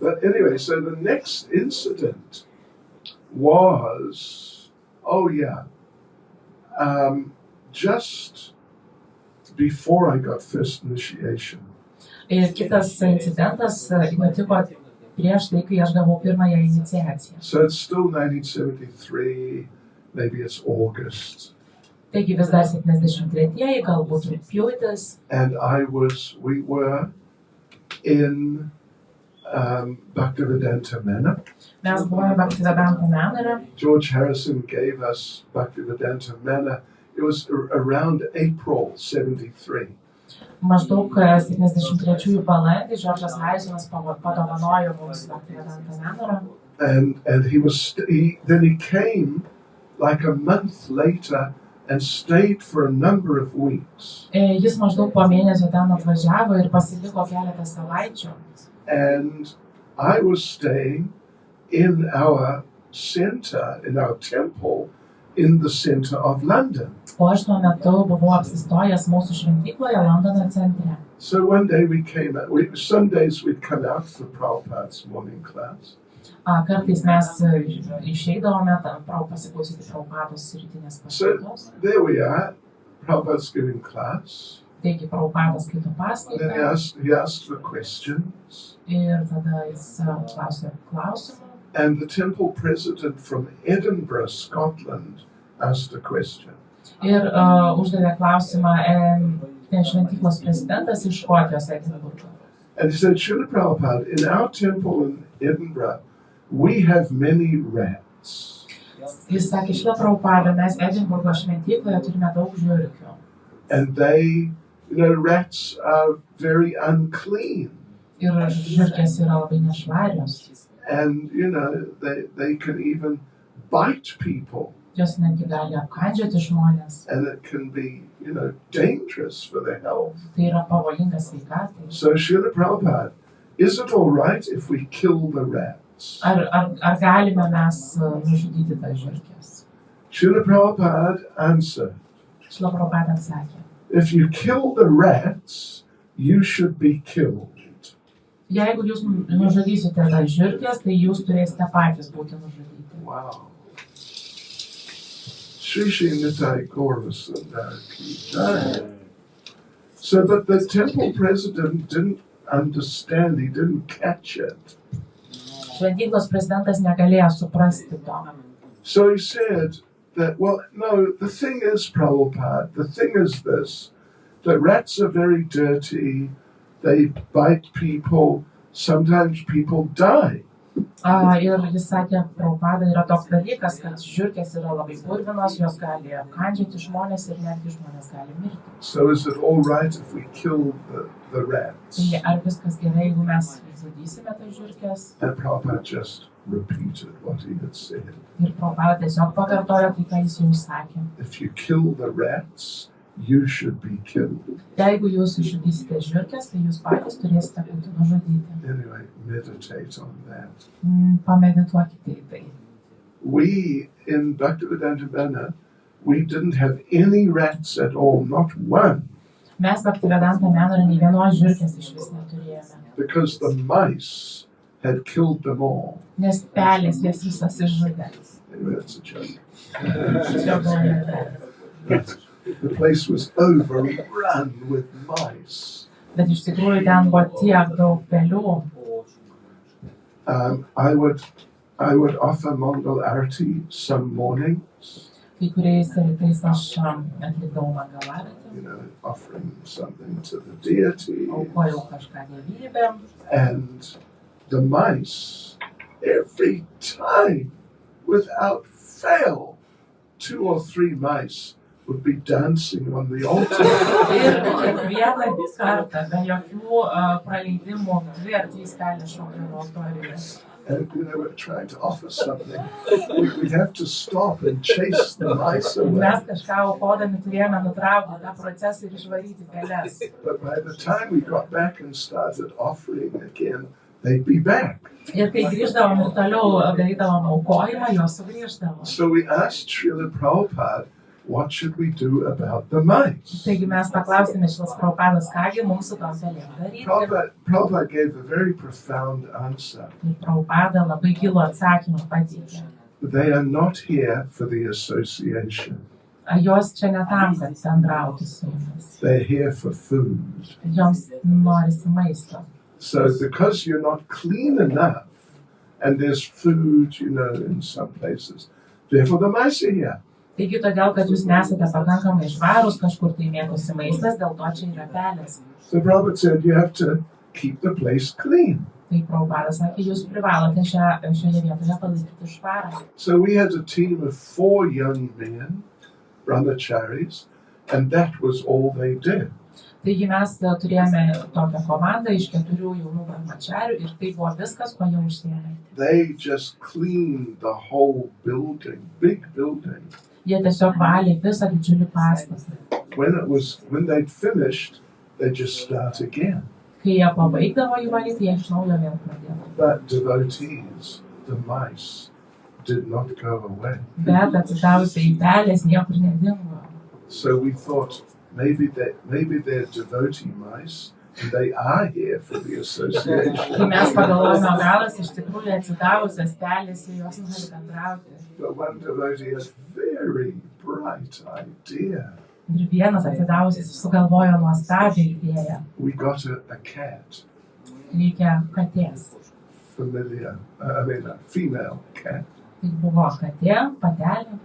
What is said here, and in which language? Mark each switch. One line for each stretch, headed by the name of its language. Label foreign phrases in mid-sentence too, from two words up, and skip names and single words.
English: But anyway, so the next incident was, just before I got first initiation.
Lithuanian: Ir kitas incidentas nutiko prieš tai, kai aš gavau pirmąją iniciaciją.
English: So it's still 1973, maybe it's August.
Lithuanian: Taigi vis dar 73-ieji, galbūt rugpjūtis.
English: And we were in Bhaktivedanta Manor.
Lithuanian: Mes buvome Bhaktivedanta Manore.
English: George Harrison gave us Bhaktivedanta Manor. It was around April 73.
Lithuanian: Maždaug 73 balandį Džordžas Harrisonas padovanojo mums Bhaktivedanta Manore.
English: And then he came like a month later and stayed for a number of weeks.
Lithuanian: Jis maždaug po mėnesio ten atvažiavo ir pasiliko keletą savaičių.
English: And I was staying in our center, in our temple, in the center of London.
Lithuanian: O aš tuo metu buvau apsistojęs mūsų šventykloje Londono centre.
English: So one day some days we'd come out for Prabhupada's morning class.
Lithuanian: Kartais mes išeidavome pasiklausyti Prabhupados rytinės paskaitos.
English: So there we are, Prabhupada's giving class.
Lithuanian: Taigi Prabhupadas skaito
English: Then
Lithuanian: paskaitą
English: he asked the questions.
Lithuanian: ir tada jis klausė klausimų.
English: And the temple president from Edinburgh, Scotland, asked a question.
Lithuanian: Ir uždavė klausimą šventyklos prezidentas iš Škotijos Edinburgo.
English: And he said, Srila Prabhupada, in our temple in Edinburgh, we have many rats.
Lithuanian: Jis sakė, Šrila Prabhupada, mes Edinburgo šventykloje turime daug žiurkių.
English: And they, rats are very unclean.
Lithuanian: Ir žiurkės yra labai nešvarios.
English: And, they can even bite people.
Lithuanian: Jos netgi gali apkandžioti žmonės.
English: And it can be, dangerous for their health.
Lithuanian: Tai yra pavojinga sveikatai.
English: So, Srila Prabhupada, is it all right if we kill the rats?
Lithuanian: Ar galime mes nužudyti tas žiurkės?
English: Srila Prabhupada answered,
Lithuanian: Šrila Prabhupada atsakė,
English: if you kill the rats, you should be killed.
Lithuanian: jeigu jūs nužudysite tas žiurkės, tai jūs turėsite patys būti nužudyti.
English: Wow.
Hindi: Shri Shri Nitai Gaura Sundar Ki Jai.
English: So, but the temple president didn't understand, he didn't catch it.
Lithuanian: Šventyklos prezidentas negalėjo suprasti to.
English: So he said that, well, no, the thing is, Prabhupada, the thing is this, that rats are very dirty, they bite people, sometimes people die.
Lithuanian: Ir jis sakė, Prabhupada yra toks dalykas, kad žiurkės yra labai purvinos, jos gali apkandžioti žmonės ir netgi žmonės gali mirti.
English: So is it all right if we kill the rats?
Lithuanian: Tai ar viskas gerai, jeigu mes žudysime tas žiurkės?
English: And Prabhupada just repeated what he had said.
Lithuanian: Ir Prabhupada tiesiog pakartojo tai, ką jis jums sakė.
English: If you kill the rats, you should be killed.
Lithuanian: Jeigu jūs žudysite žiurkės, tai jūs patys turėsite būti nužudyti.
English: Anyway, meditate on that.
Lithuanian: Pamedituokite į tai.
English: We in Bhaktivedanta Mana, we didn't have any rats at all, not one.
Lithuanian: Mes Bhaktivedanta Menore nei vienos žiurkės iš vis neturėjome.
English: Because the mice had killed them all.
Lithuanian: Nes pelės jas visas išžudė.
English: Anyway, that's a joke.
Lithuanian: Tiesiog buvo negerai.
English: The place was overrun with mice.
Lithuanian: Bet iš tikrųjų ten buvo tiek daug pelių.
English: I would offer Mongol Arati some mornings,
Lithuanian: Kai kuriais rytais aš atlikdavau Mangalaratį,
English: offering something to the deity.
Lithuanian: aukojau kažką dievybėm.
English: And the mice, every time, without fail, 2 or 3 mice would be dancing on the altar.
Lithuanian: Ir kiekvieną kartą, be jokių praleidimų, 2 ar 3 pelės šokdavo altoriuje.
English: And we're trying to offer something. We'd have to stop and chase the mice away.
Lithuanian: Mes kažką aukodami turėjome nutraukti tą procesą ir išvaryti pelės.
English: But by the time we got back and started offering again, they'd be back.
Lithuanian: Ir kai grįždavom ir toliau darydavom aukojimą, jos sugrįždavo.
English: So we asked Srila Prabhupada, what should we do about the mice?
Lithuanian: Taigi mes paklausėme šitas Prabhupadas, kągi mums su tom pelėm daryti.
English: Prabhupada gave a very profound answer.
Lithuanian: Ir Prabhupada labai gilų atsakymą pateikė.
English: They are not here for the association.
Lithuanian: Jos čia ne tam, kad bendrautų su jumis.
English: They're here for food.
Lithuanian: Joms norisi maisto.
English: So because you're not clean enough, and there's food, in some places, therefore the mice are here.
Lithuanian: Taigi todėl, kad jūs nesate pakankamai švarūs, kažkur tai mėtosi maistas, dėl to čia yra pelės.
English: So Prabhupada said you have to keep the place clean.
Lithuanian: Tai Prabhupadas sakė, jūs privalote šioje vietoje palaikyti švarą.
English: So we had a team of 4 young men, brahmacharis, and that was all they did.
Lithuanian: Taigi mes turėjome tokią komandą iš 4 jaunų brahmacharių ir tai buvo viskas, ko jie užsiėmė.
English: They just cleaned the whole building, big building.
Lithuanian: Jie tiesiog valė visą didžiulį pastatą.
English: When they'd finished, they just start again.
Lithuanian: Kai jie pabaigdavo jį valyti, jie iš naujo vėl pradėdavo.
English: But devotees, the mice, did not go away.
Lithuanian: Bet atsidavusiai pelės niekur nedingo.
English: So we thought maybe they're devotee mice, and they are here for the association.
Lithuanian: Kai mes pagalvojome, galas iš tikrųjų atsidavusias pelės ir jos nori bendrauti.
English: But one devotee had a very bright idea.
Lithuanian: Ir vienas atsidavusis sugalvojo nuostabią idėją.
English: We got a cat.
Lithuanian: Reikia katės.
English: A female cat.
Lithuanian: Tai buvo katė, patelė.